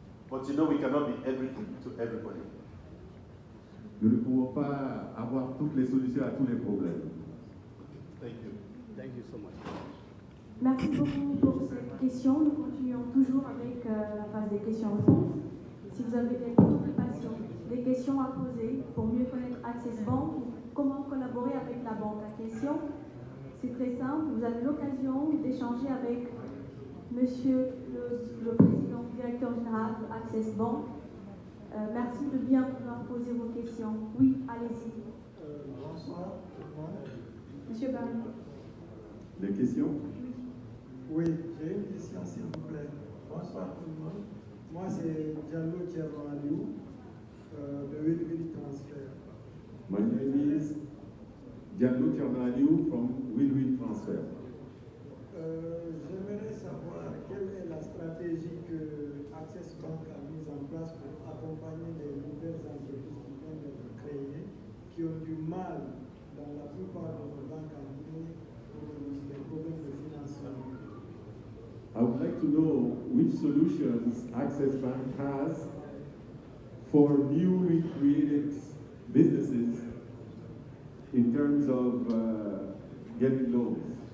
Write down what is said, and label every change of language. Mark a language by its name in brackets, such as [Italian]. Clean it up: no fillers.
[English] But you know we cannot be everything to everybody. [French] Nous ne pouvons pas avoir toutes les solutions à tous les problèmes. [English] Thank you. Thank you so much. [French] Merci beaucoup pour cette question. Nous continuons toujours avec la phase des questions-réponses. Si vous avez des préoccupations des questions à poser pour mieux connaître Access Bank, comment collaborer avec la banque en question. C'est très simple, vous avez l'occasion d'échanger avec monsieur le président, directeur général de Access Bank. Merci de bien vouloir poser vos questions. Oui, allez-y. Bonsoir tout le monde. Monsieur Barry. Les questions? Oui, j'ai une question s'il vous plaît. Bonsoir tout le monde. Moi c'est Diallo Aliou de Will Transfer. [English] My name is Diallo Aliou from Will Transfer. [French] J'aimerais savoir quelle est la stratégie que Access Bank a mise en place pour accompagner les nouvelles entreprises qui viennent d'être créées, qui ont du mal dans la plupart de nos banques en Guinée pour les problèmes de financement. [English] I would like to know which solutions Access Bank has for newly created businesses in terms of getting loans.